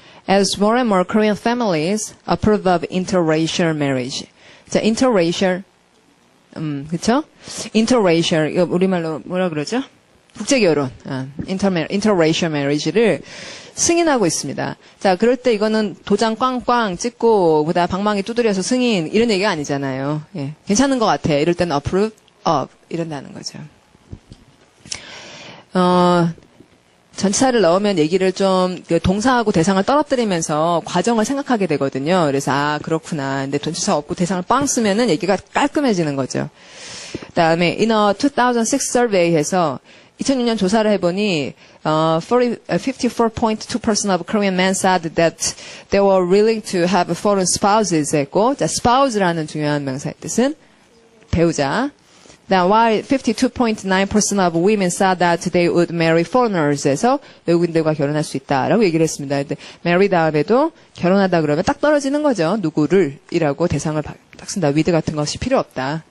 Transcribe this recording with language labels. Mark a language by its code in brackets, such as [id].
[en] As more and more Korean families approve of interracial marriage. [ko] 자, interracial. 그쵸? interracial. 이거 우리말로 뭐라 그러죠? 국제결혼. interracial marriage를 승인하고 있습니다. 자, 그럴 때 이거는 도장 꽝꽝 찍고 그다음 방망이 두드려서 승인 이런 얘기가 아니잖아요. 예. 괜찮은 것 같아. 이럴 때는 approve of 이런다는 거죠. 전치사를 넣으면 얘기를 좀 동사하고 대상을 떨어뜨리면서 과정을 생각하게 되거든요. 그래서 그렇구나. 근데 전치사 없고 대상을 빵 쓰면은 얘기가 깔끔해지는 거죠. [en] 그다음에 in a 2006 survey에서 [ko] 2006년 조사를 해보니 [en] 54.2% of Korean men said that they were willing to have foreign spouses [ko] 했고, 자, spouse라는 중요한 명사의 뜻은 배우자. [en] While 52.9% of women said that they would marry foreigners [ko] 해서 외국인들과 결혼할 수 있다라고 얘기를 했습니다. 근데 marry 다음에도 결혼하다 그러면 딱 떨어지는 거죠. 누구를 이라고 대상을 딱 쓴다. with 같은 것이 필요 없다.